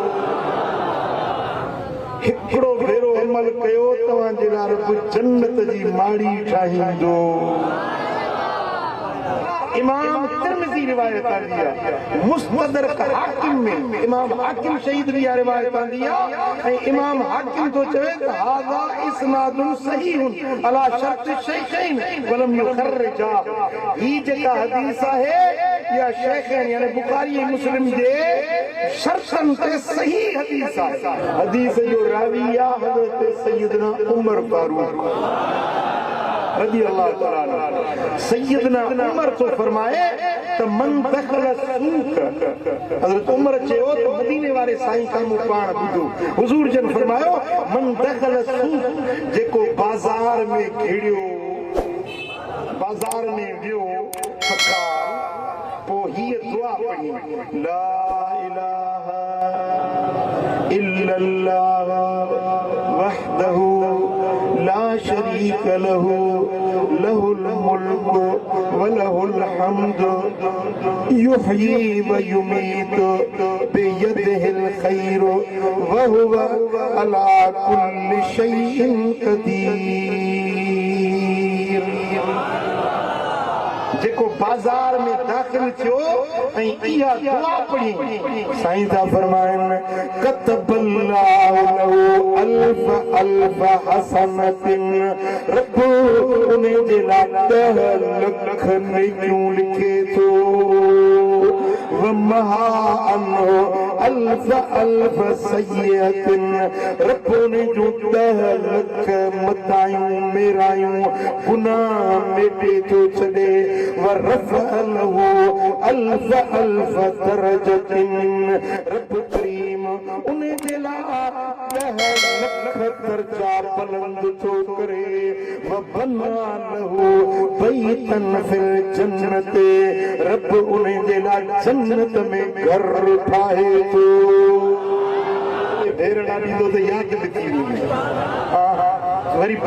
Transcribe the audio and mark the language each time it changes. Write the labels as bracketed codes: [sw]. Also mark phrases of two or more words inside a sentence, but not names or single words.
[sd] हिकिड़ो भेरो अमल कयो तव्हांजे लाइ रब जन्नत जी माड़ी ठाहींदो इमाम तिरमिज़ी रिवायत आंदी आहे मुस्तदरक हाकिम में इमाम हाकिम शहीद रिया रिवायत आंदी आहे ऐं इमाम हाकिम तो चवे त [ar] هذا إسناد صحيح على شرط الشيخين ولم يخرجاه [sd] ही जेका हदीस आहे या शेखैन यानी बुखारी ऐं मुस्लिम जे शर्तन ते सही हदीस आहे हदीस जो रावी आहे हज़रत सैयदना उमर फारूक [ar] رضي الله تعالى [sd] सैयदना उमर तो फरमाए त [ar] من دخل السوق [sd] हज़रत उमर चयो त मदीने वारे साईं खां मूं पाण ॿुधो हुज़ूर जन फरमायो [ar] من دخل السوق [sd] जेको बाज़ार में घिड़ियो बाज़ार में वियो फकार पोइ हीअ दुआ पढ़ी [ar] لا إله إلا الله وحده لا شريك له له الملك وله الحمد يحيي ويميت بيده الخير وهو على كل شيء قدير [sd] जेको बाज़ार में दाख़िल थियो ऐं इहा दुआ पढ़ी साईं था फरमाइनि [ar] كتب الله له ألف ألف حسنة [sd] रब उन जे लाइ 10 लख नेकियूं लिखे थो [ar] ومحا عنه ألف ألف سيئة [sd] रब उन जूं 10 लख मतायूं मेरायूं गुनाह मेटे थो छॾे [ar] ورفع له ألف ألف درجة [sd] رب كريم ان جي لاءِ 10 لک درجا بلند ٿو ڪري [ar] وبنا له بيتا في الجنة [sd] رب ان جي لاءِ جنت ۾ گھر ٺاهي ٿو ڍير ڏاڍي تو ياد لکي وي ها ها